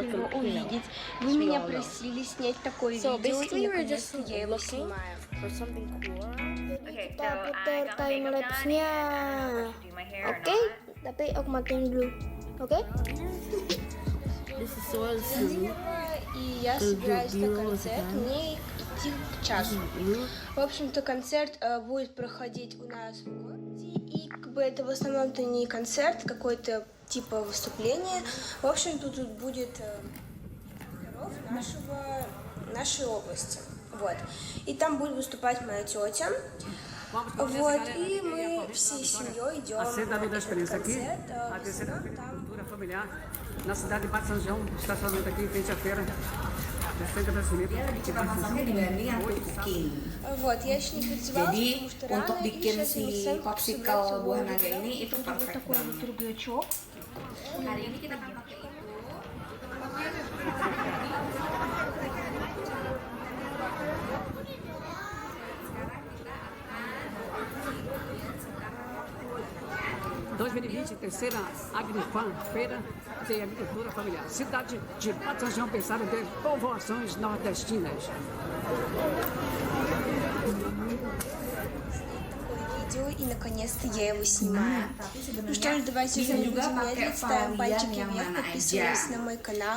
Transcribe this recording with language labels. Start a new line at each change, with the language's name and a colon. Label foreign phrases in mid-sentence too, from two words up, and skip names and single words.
Russian: его увидеть. Вы меня просили снять такое видео, и наконец-то я его снимаю.
English: For something cool.
Indonesian: Kita putar timelapse-nya. Oke, tapi aku matiin dulu. Oke?
English: This is soil soup.
Russian: И я собираюсь на концерт, мне идти к часу. В общем-то, концерт будет проходить у нас в городе, и как бы это в основном-то не концерт, какой-то типа выступление. В общем-то, тут будет нашей области. Вот. И там будет выступать моя тетя. Вот, и мы всей семьей идем на концерт.
Portuguese: A terceira cultura familiar na cidade de Bate São João, estacionamento aqui em frente à feira.
Russian: Вот, я еще не подевалась,
Indonesian: Jadi
Russian: потому что рано,
Indonesian: untuk
Russian: и
Indonesian: bikin
Russian: сейчас
Indonesian: si
Russian: мы
Indonesian: popsicle buah naga ini itu perfect
Russian: Такой
Indonesian: banget.
Russian: вот рюкзачок.
Indonesian: Hari ini kita akan pakai itu.
Portuguese: Terceira Agrifam, Feira de Agricultura Familiar. Cidade de Bate São João pensada em ter povoações nordestinas.
Russian: Видео, и наконец-то я его снимаю. Ну что ж, давайте уже не будем медлить, ставим пальчики вверх, подписываемся на мой канал.